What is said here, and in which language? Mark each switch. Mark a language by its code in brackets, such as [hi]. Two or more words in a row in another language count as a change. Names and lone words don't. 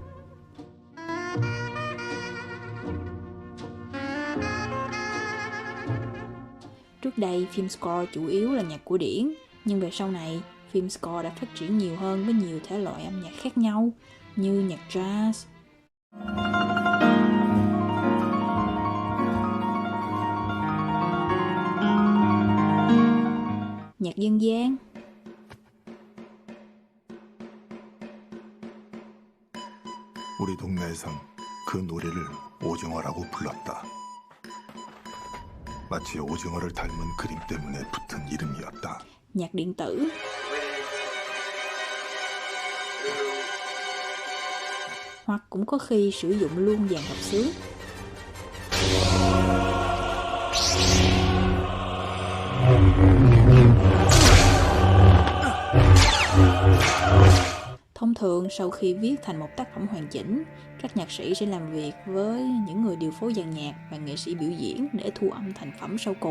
[vi] Trước đây, phim score chủ yếu là nhạc cổ điển, nhưng về sau này, phim score đã phát triển nhiều hơn với nhiều thể loại âm nhạc khác nhau, như nhạc jazz, nhạc dân gian, [ko] 우리 동네에선 그 노래를 오징어라고 불렀다. 마치 오징어를 닮은 그림 때문에 붙은 이름이었다. [vi] nhạc điện tử, hoặc cũng có khi sử dụng luôn dàn hợp xướng. Thông thường, sau khi viết thành một tác phẩm hoàn chỉnh, các nhạc sĩ sẽ làm việc với những người điều phối dàn nhạc và nghệ sĩ biểu diễn để thu âm thành phẩm sau cùng.